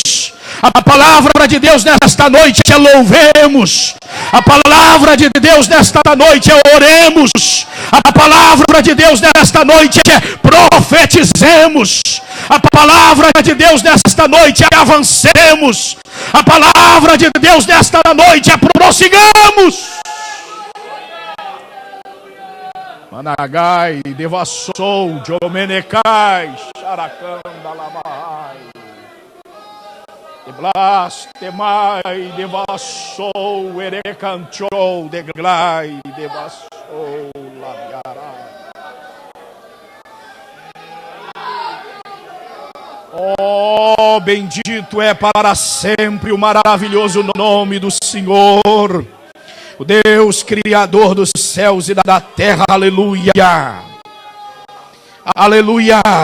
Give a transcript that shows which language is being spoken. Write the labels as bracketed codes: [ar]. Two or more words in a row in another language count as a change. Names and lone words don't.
[pt] A palavra de Deus nesta noite é louvemos. A palavra de Deus nesta noite é oremos. A palavra de Deus nesta noite é profetizemos. A palavra de Deus nesta noite é avancemos. A palavra de Deus nesta noite é prossigamos. Managai, devassou, Jomenecai, Xaracandalamai. Blastemai, devassou, erecanchou, deglai, devassou, labiará. Oh, bendito é para sempre o maravilhoso nome do Senhor. O Deus criador dos céus e da terra. Aleluia. Aleluia.